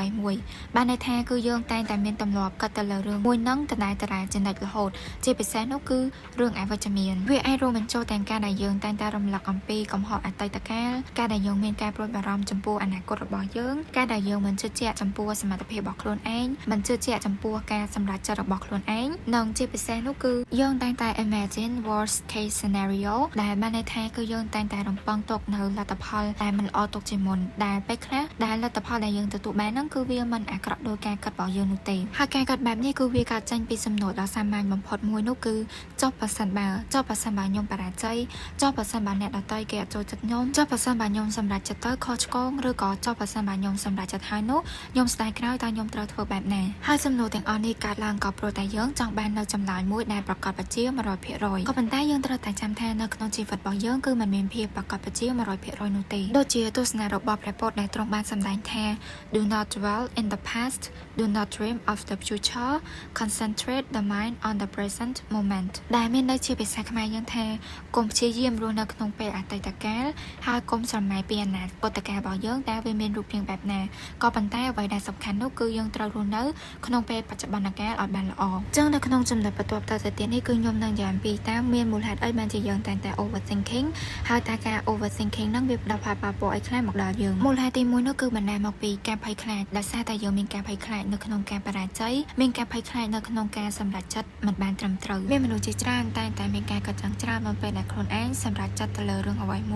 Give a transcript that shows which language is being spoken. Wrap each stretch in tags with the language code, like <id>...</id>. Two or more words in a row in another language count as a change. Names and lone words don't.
<km>មួយបានន័យថាគឺយើងតែងតែមានទម្លាប់គិតទៅលើរឿងមួយហ្នឹងដដែលចំណុចរហូតជាពិសេសនោះគឺរឿងអវិជ្ជមានវាអាចរួមបញ្ចូលទាំងការដែលយើងតែងតែរំលឹកអំពីកំហុសអតីតកាលការដែលយើងមានការព្រួយបារម្ភចំពោះអនាគត របស់យើងការដែលយើងមិនជឿជាក់ចំពោះសមត្ថភាពរបស់ខ្លួនឯងមិនជឿជាក់ចំពោះការសម្រេចចិត្តរបស់ខ្លួនឯងនិងជាពិសេសនោះគឺយើងតែងតែ</km> <en>imagine worst case scenario</en> <km>ដែលបានន័យថាគឺ យើងតែងតែរំពឹងទុកនៅលទ្ធផលដែលមិនល្អទុកជាមុនដែលពេលខ្លះដែលលទ្ធផលដែលយើងទទួលបានហ្នឹងគឺវាមិនអាក្រក់ដោយការគិត របស់យើងនោះទេហើយការគិតបែបនេះគឺវាកើតចេញពីសំណួរដ៏សាមញ្ញបំផុតមួយនោះគឺចុះប្រសិនបើខ្ញុំបរាជ័យចុះប្រសិនបើអ្នកដទៃគេអត់ចូលចិត្តខ្ញុំចុះប្រសិនបើខ្ញុំសម្រេចចិត្តទៅខុសឆ្គងឬក៏ចុះប្រសិនបើខ្ញុំសម្រេចចិត្តហើយនោះខ្ញុំស្ដាយក្រោយតើខ្ញុំត្រូវធ្វើបែបណាហើយសំណួរទាំងអស់នេះកើតឡើងក៏ព្រោះតែយើងចង់បាននៅចម្លើយមួយដែលប្រកបប្រជា 100% ក៏ប៉ុន្តែយើងត្រូវតែចាំថានៅក្នុងជីវិតរបស់យើងគឺមិនមានភាពប្រកប ប្រជា 100% នោះទេដូចជាទស្សនៈរបស់ព្រះពុទ្ធដែលទ្រង់បានសម្ដែងថា</km> <en>Do not dwell in the past do not dream of the future concentrate the mind on the present moment</en> <km>ដែលមានន័យជាភាសាខ្មែរយើងថាកុំ ព្យាយាមរស់នៅក្នុងពេលអតីតកាលហើយកុំស្រមៃពីអនាគតកាលរបស់យើងតើវាមានរូបរាងបែបណាក៏ប៉ុន្តែអ្វីដែលសំខាន់នោះគឺយើងត្រូវ រស់នៅក្នុងពេលបច្ចុប្បន្នកាលឲ្យបានល្អអញ្ចឹងនៅក្នុងចំណុចបន្ទាប់ទៅទៀតនេះគឺខ្ញុំនឹងនិយាយអំពីតើមានមូលហេតុអីបានជាយើងតែងតែ overthinking ហើយតើការ overthinking ហ្នឹងវាផ្ដល់ផលប៉ះពាល់អីខ្លះមកដល់យើងមូលហេតុទី1នោះគឺបណ្ដាលមកពីការភ័យខ្លាចដោយសារតែយើងមានការភ័យខ្លាចនៅក្នុងការបរាជ័យមានការភ័យខ្លាចនៅក្នុងការសម្រេចចិត្តមិនបានត្រឹមត្រូវមានមនុស្សជាច្រើនតែមានការកត់ចំច្រើននៅពេលដែលខ្លួនឯងសម្រេចចិត្តទៅលើរឿងអ្វីមួយ</km>